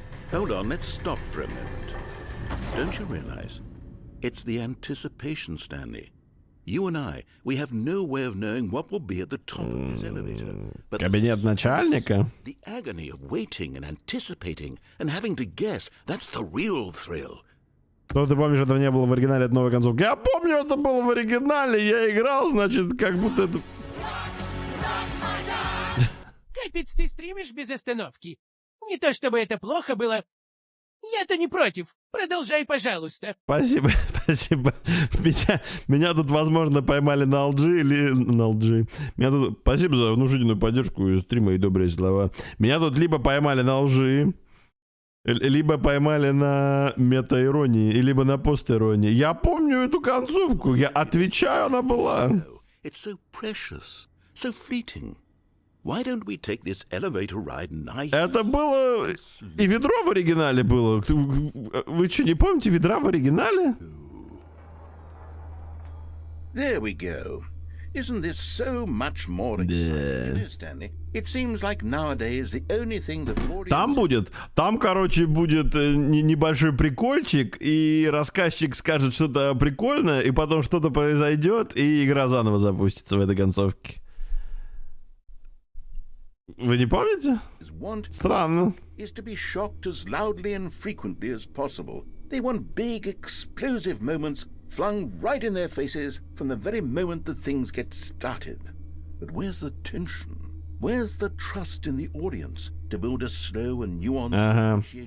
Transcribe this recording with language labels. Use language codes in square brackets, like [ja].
[en] Hold on, let's stop for a moment. Don't you realize? It's the anticipation, Stanley. You and I, we have no way of knowing what will be at the top of this elevator. But [ru] Кабинет начальника? [en] The agony of waiting and anticipating and having to guess, that's the real thrill. [ru] Ну, ты помнишь, этого не было в оригинале от новой концовки. Я помню, это было в оригинале. Я играл, значит, как будто это... Капец, ты стримишь без остановки. Не то чтобы это плохо было. Я-то не против. Продолжай, пожалуйста. Спасибо, спасибо. Меня тут, возможно, поймали на LG или на LG. Меня тут... Спасибо за внушительную поддержку и стрима и добрые слова. Меня тут либо поймали на LG, либо поймали на мета-иронии, либо на пост-иронии. Я помню эту концовку. Я отвечаю, она была. [en] It's so precious, so fleeting. Why don't we take this elevator ride nice? [ru] Это было... И ведро в оригинале было. Вы что, не помните ведра в оригинале? [en] There we go. Isn't this so much more exciting, you know, Stanley? It seems like nowadays the only thing that [ru] Там, короче, будет небольшой прикольчик, и рассказчик скажет что-то прикольное, и потом что-то произойдет, и игра заново запустится в этой концовке. Вы не помните? Странно. [en] Is to be shocked as loudly and frequently as possible. They want big, explosive moments flung right in their faces from the very moment that things get started. But where's the tension? Where's the trust in the audience to build a slow and nuanced appreciation